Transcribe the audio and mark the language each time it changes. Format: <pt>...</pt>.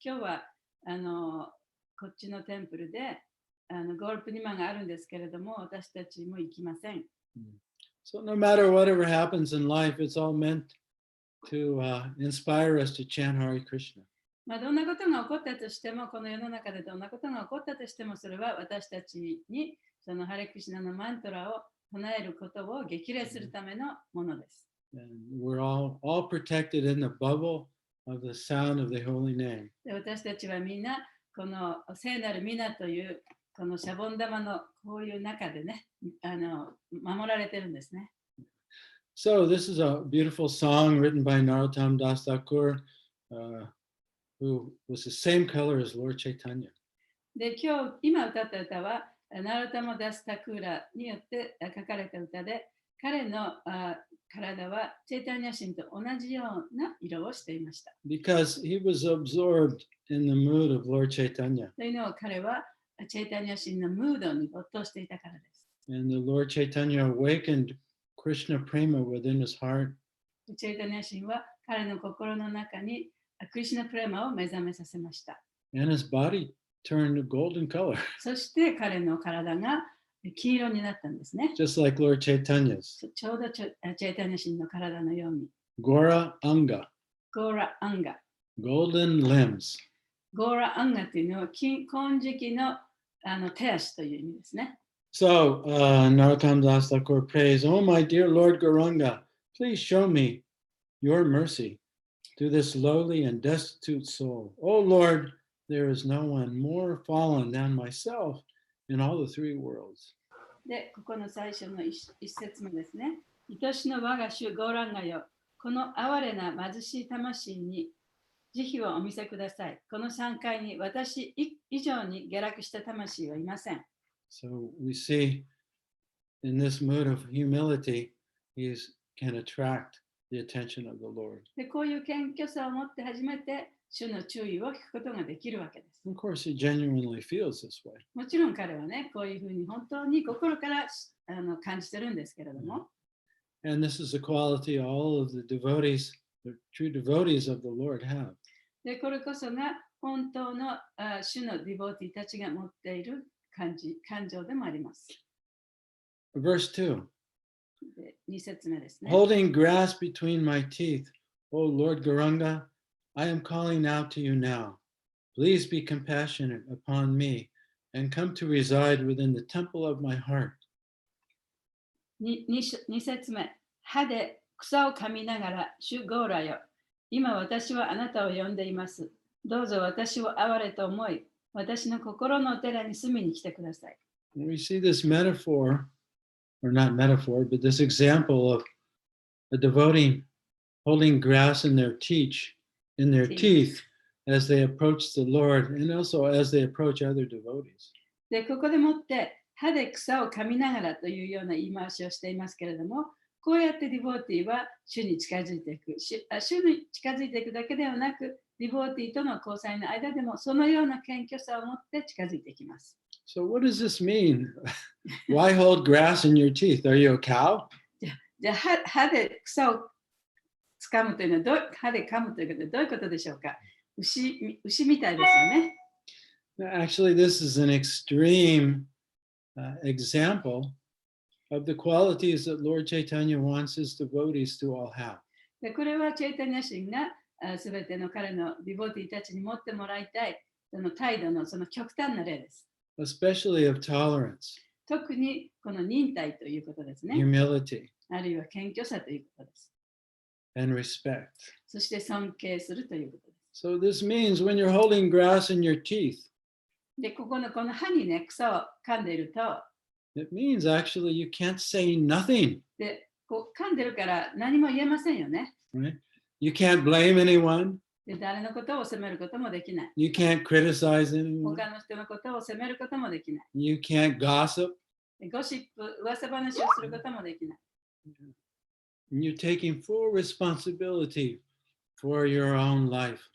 <ja>今日はこっちのテンプルでゴールプニマがあるんですけれども、私たちも行きません。</ja> <en>So no matter whatever happens in life, it's all meant to inspire us to chant Hare Krishna.</en> <ja>まあどんなことが起こったとしても、この世の中でどんなことが起こったとしても、それは私たちにそのハレクリシュナのマントラを唱えることを激励するためのものです。</ja> <en>And we're all protected in the bubble of the sound of the holy name.</en> <ja>で私たちはみんなこの聖なる皆というこのシャボン玉のこういう中でね、守られてるんですね。</ja> <en>So this is a beautiful song written by Narottam Das Thakur, who was the same color as Lord Chaitanya.</en> <ja>で今歌った歌はナロタマ・ダス・タクーラによって書かれた歌で、彼の体はチェイタニア神と同じような色をしていました。</ja> <en>Because he was absorbed in the mood of Lord Chaitanya.</en> <ja>というのは彼はチェイタニア神のムードに没頭していたからです。</ja> <en>And the Lord Chaitanya awakened Krishna Prema within his heart.</en> <ja>チェイタニア神は彼の心の中にクリシュナプレマを目覚めさせました。</ja> <en>And his body turned golden color,</en> <ja>そして彼の体が黄色になったんですね。</ja> <en>just like Lord Chaitanya's.</en> <ja>ちょうどチェイタニア神の体のように。</ja> <en>Gaura Anga,</en> <ja>ゴーラ・アンガ。</ja> <en>golden limbs.</en> <ja>ゴーラ・アンガというのは金色の手足という意味ですね。</ja> <en>So Narottam Das Thakur prays, "Oh, my dear Lord Gauranga, please show me your mercy to this lowly and destitute soul. Oh, Lord, there is no one more fallen than myself in all the three worlds."</en> <ja>で、ここの最初の一節目ですね。愛しの我が主ゴーランガよ、この哀れな貧しい魂に慈悲をお見せください。この3階に私以上に下落した魂はいません。</ja> <en>So we see in this mood of humility, he can attract the attention of the Lord.</en> <ja>で、こういう謙虚さを持って初めて主の注意を引くことができるわけです。</ja> <en>Of course, he genuinely feels this way.</en> <ja>もちろん彼はね、こういうふうに本当に心から感じてるんですけれども、</ja> <en>And this is a quality all of the devotees, the true devotees of the Lord have.</en> <ja>で、これこそが本当の主のディボーティたちが持っている感情でもあります。</ja> <en>Verse 2.</en> <ja>で、2節目ですね。</ja> <en>Holding grass between my teeth, O Lord Gauranga, I am calling out to you now. Please be compassionate upon me and come to reside within the temple of my heart.</en> <ja>2節目。歯で草を噛みながら、主ゴーラよ。今私はあなたを呼んでいます。どうぞ私を哀れと思い、私の心のお寺に住みに来てください。</ja> <en>We see this metaphor, or not metaphor, but this example of a devotee holding grass in their teeth as they approach the Lord and also as they approach other devotees.</en> <ja>で、ここでもって歯で草を噛みながらというような言い回しをしていますけれども、こうやってディボーティーは主に近づいていく。主に近づいていくだけではなく、ディボーティーとの交際の間でもそのような謙虚さを持って近づいていきます。</ja> <en>So what does this mean? Why hold grass in your teeth? Are you a cow?</en> <ja>じゃあ歯で草を掴むというのは歯で噛むということでどういうことでしょうか。牛みたいですよね。</ja> <en>Actually, this is an extreme example of the qualities that Lord Chaitanya wants his devotees to all have.</en> <ja>でこれはチェイタニア神がすべての彼のディボーティーたちに持ってもらいたいその態度のその極端な例です。</ja> <en>Especially of tolerance,</en> <ja>特にこの忍耐ということですね。</ja> <en>humility,</en> <ja>あるいは謙虚さということです。</ja> <en>and respect.</en> <ja>そして尊敬するということです。</ja> <en>So this means when you're holding grass in your teeth,</en> <ja>で、この歯にね、草を噛んでいると、</ja> <en>it means actually you can't say nothing,</en> <ja>で、噛んでるから何も言えませんよね。</ja> <en>right? You can't blame anyone.</en> <ja>で、誰のことを責めることもできない。</ja> <en>You can't criticize anyone.</en> <ja>他の人のことを責めることもできない。</ja> <en>You can't gossip.</en> <ja>でゴシップ、噂話をすることもできない。</ja> <en>And you're taking full responsibility for your own life.</en>